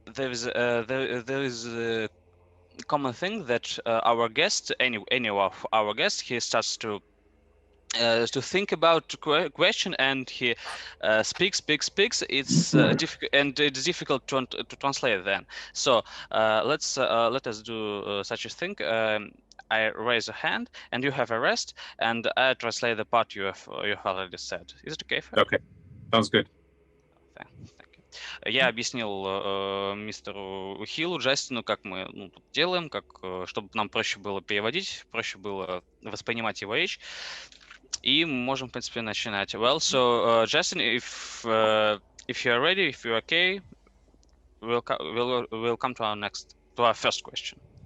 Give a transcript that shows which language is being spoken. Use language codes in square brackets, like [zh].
[en] is a common thing that our guest, any of our guests, he starts to think about the question, and he speaks. It's difficult, and it's difficult to translate then. So let us do such a thing. I raise a hand, and you have a rest, and I translate the part you have already said. Is it okay? Okay, sounds good. Thank you. [ru] Я объяснил мистеру Хиллу, Джастину, как мы тут делаем, чтобы нам проще было переводить, проще было воспринимать его речь. И мы можем, в принципе, начинать. [en] Well, so Justin, if you're ready, if you're okay, we'll come to our first question.